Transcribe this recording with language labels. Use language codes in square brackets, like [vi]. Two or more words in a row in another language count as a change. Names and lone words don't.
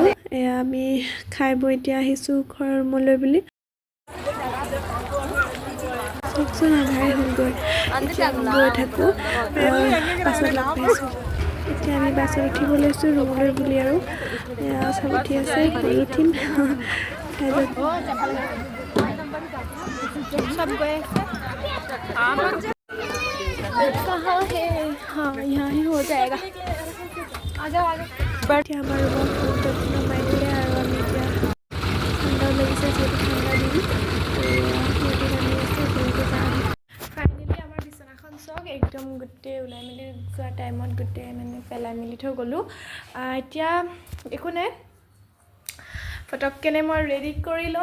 [as] এয়া আমি খাই বৈ এতিয়া আহিছোঁ ঘৰৰ ৰুমলৈ বুলি। চকচোন আন্ধাৰে হ'লগৈ, এতিয়া আমি গৈ থাকোঁ, বাছত লগ পাইছোঁ। এতিয়া আমি বাছত উঠিব লৈছোঁ ৰুমলৈ বুলি আৰু এয়া চব উঠি আছে, ময়ো উঠিম। খাই বৈ [hi] सब गए कहाँ है? हाँ यहाँ ही हो जाएगा। आ जाओ आ जाओ। [as] এতিয়া আমাৰ ৰুমৰ ফ্ৰণ্টত নমাই দিলে আৰু আমি এতিয়া ঠাণ্ডাও লাগিছে যিহেতু ঠাণ্ডা দিন আৰু সিহঁতে নামি আছে একেলগে যাম। ফাইনেলি আমাৰ বিচনাখন চাওক, একদম গোটেই ওলাই মেলি যোৱা টাইমত গোটেই মানে পেলাই মেলি থৈ গ'লোঁ। এতিয়া একো নাই, পটককেনে মই ৰেডি কৰি লওঁ।